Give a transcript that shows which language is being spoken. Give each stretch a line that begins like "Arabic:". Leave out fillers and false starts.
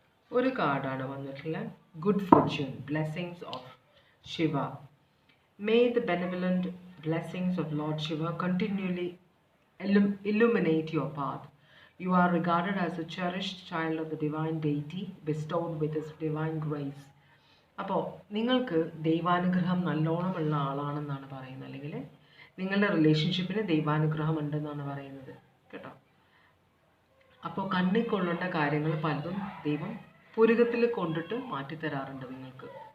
Malayalam: ഒരു കാർഡാണ് വന്നിട്ടുള്ള
English: Good fortune, blessings of Shiva. May the benevolent blessings of lord Shiva continually illuminate your path. You are regarded as a cherished child of the divine deity, bestowed with his divine grace.
Malayalam: അപ്പോൾ നിങ്ങൾക്ക് ദൈവാനുഗ്രഹം നല്ലോണമുള്ള ആളാണെന്നാണ് പറയുന്നത്, അല്ലെങ്കിൽ നിങ്ങളുടെ റിലേഷൻഷിപ്പിന് ദൈവാനുഗ്രഹം ഉണ്ടെന്നാണ് പറയുന്നത് കേട്ടോ. അപ്പോൾ കണ്ണിൽ കൊള്ളേണ്ട കാര്യങ്ങൾ പലതും ദൈവം പുരുകത്തിൽ കൊണ്ടിട്ട് മാറ്റിത്തരാറുണ്ട് നിങ്ങൾക്ക്.